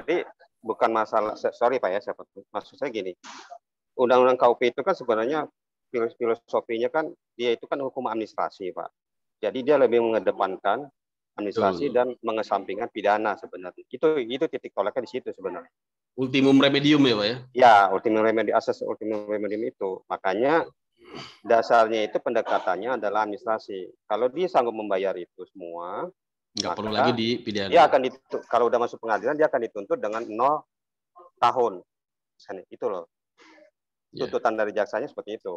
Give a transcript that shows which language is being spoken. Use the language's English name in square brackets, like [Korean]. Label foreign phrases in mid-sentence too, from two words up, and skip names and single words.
[Indonesian] Tadi bukan masalah, sorry Pak ya, maksud saya gini. Undang-undang KUP itu kan sebenarnya filosofinya kan dia itu kan hukum administrasi Pak. Jadi dia lebih mengedepankan administrasi dan mengesampingkan pidana sebenarnya. Itu titik tolaknya di situ sebenarnya. [Latin] Ultimum remedium [Indonesian] ya Pak ya? Ya, [Latin] ultimum remedium, [Indonesian] asas [Latin] ultimum remedium [Indonesian] itu. Makanya dasarnya itu pendekatannya adalah administrasi. Kalau dia sanggup membayar itu semua, nggak perlu lagi dipidana. Dia akan kalau udah masuk pengadilan dia akan dituntut dengan 0 tahun. Itu loh. Tuntutan dari jaksanya seperti itu.